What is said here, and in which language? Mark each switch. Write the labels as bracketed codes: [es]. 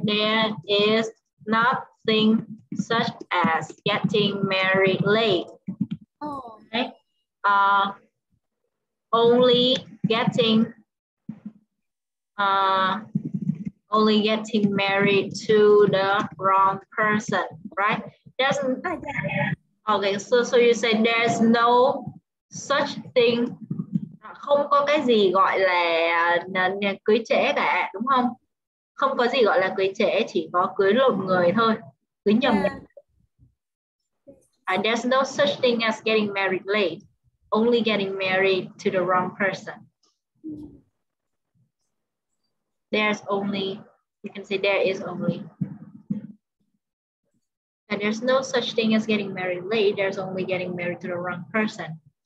[en] There is nothing such as getting married late. oh. Okay. Only getting married to the wrong person, right? Doesn't okay, so you say there's no such thing, [vi] không có cái gì gọi là cưới trễ cả, đúng không? Không có gì gọi là cưới trễ, chỉ có cưới lộn người thôi, cưới nhầm. [en] There's no such thing as getting married late, only getting married to the wrong person. There's only, you can say there is only. And there's no such thing as getting married late. There's only getting married to the wrong person.